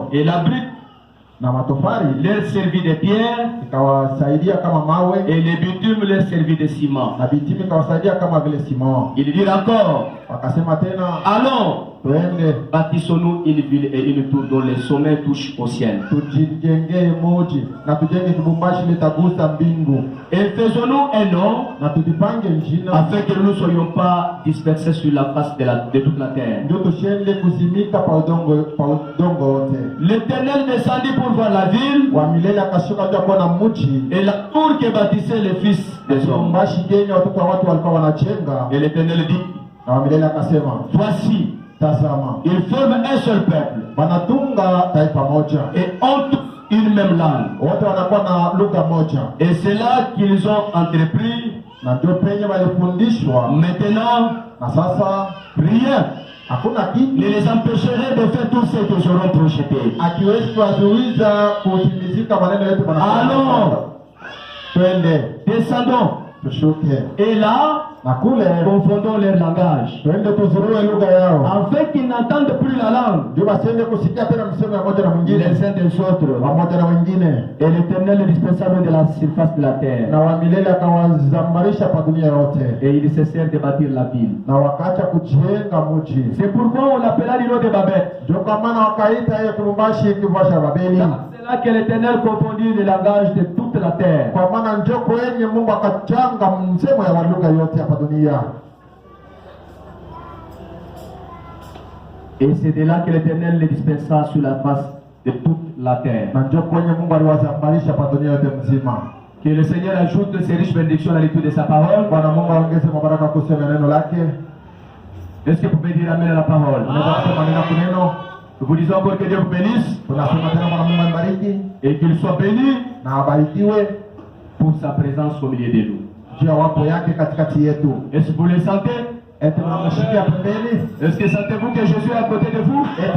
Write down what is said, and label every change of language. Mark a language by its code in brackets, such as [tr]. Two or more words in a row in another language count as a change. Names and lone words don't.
[fr] Et la brique leur servit de pierre et le bitume leur servit de ciment. Ils dirent encore, [sw] Wakasema tena, [fr] allons, [sw] twende [fr] bâtissons-nous une ville et une tour dont les sommets touchent au ciel. [sw] Tujijengee moji na tujenge kibumbashi litagusa mbingu. [fr] Et faisons-nous un nom [sw] na tujipange njina [fr] afin que nous ne soyons pas dispersés sur la face de toute la terre. [sw] Ndio tushende kuzimika pa udongo wote. [fr] L'Éternel descendit pour voir la ville [sw] wa milele akashuka ndio kuona mji [fr] et la tour que bâtissaient les fils des hommes. [sw] Kibumbashi yenye watoto wa watu walikuwa wanachenga. [fr] Et l'Éternel dit, [sw] na wa milele akasema, [fr] voici, [sw] tazama, [fr] ils forment un seul peuple, [sw] wanatunga taifa moja [fr] et ont une même langue. [sw] Wote wanakuwa na lugha moja. [fr] Et c'est là qu'ils ont entrepris. [sw] Na ndio penye walifundishwa. [fr] Maintenant, [sw] na sasa [fr] rien [sw] hakuna kitu [fr] ne les empêcherait de faire tout ce qu'ils auront projeté. [sw] Akiwezi kuwazuiza kutimizika maneno yote wanafanya. [fr] Allons, [sw] twende, [fr] descendons, [sw] tushuke, [fr] et là, [sw] na kule [fr] confondons leur langage, [sw] twende tuzurue lugha yao, [fr] afin qu'ils n'entendent plus la langue. [sw] Ndio basiende kusikia tena msemo ya moja na mwingine, [fr] les uns des autres, [sw] pamoja na wengine. [fr] Et l'Éternel les dispersa de la surface de la terre. [sw] Na wa milele akawazambarisha pa dunia yote. [fr] Et ils cessèrent de bâtir la ville. [sw] Na wakaacha kujenga mji. [fr] C'est pourquoi on l'appela l'îlot de Babel. [sw] Ndio kwa maana wakaita hiyo Kilumbashi kivasha Babeli. [fr] C'est là que l'Éternel confondit le langage de toute la terre. [sw] Kwa maana ndio kwenye Mungu akachanga msemo ya lugha yote hapa dunia. [fr] Et c'est de là que l'Éternel les dispersa sur la face de toute la terre. [sw] Na ndio kwenye Mungu aliwazambarisha hapa dunia yote mzima. [fr] Que le Seigneur ajoute ses riches bénédictions à la lecture de sa parole. [sw] Bwana Mungu aongeze mabaraka kusema neno lake. [fr] Est-ce que vous pouvez dire amen à la parole? Nous vous disons encore que Dieu vous bénisse. Et qu'il soit béni pour sa présence au milieu de nous. Est-ce que vous le sentez? Est-ce que sentez-vous que Jésus est à côté de vous?